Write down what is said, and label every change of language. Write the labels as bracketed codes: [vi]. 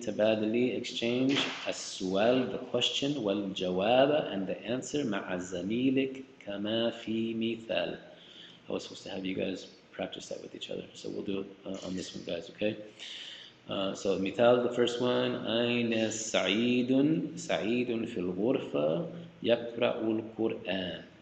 [ar] تبادلي, exchange السؤال, [en] the question, [ar] والجواب, [en] and the answer [ar] مع زميلك كما في مثال. [en] I was supposed to have you guys practice that with each other, so we'll do it on this one, guys, okay? [ar] So مثال, [en] the first one, [ar] أين سعيد في الغرفة يقرأ القرآن.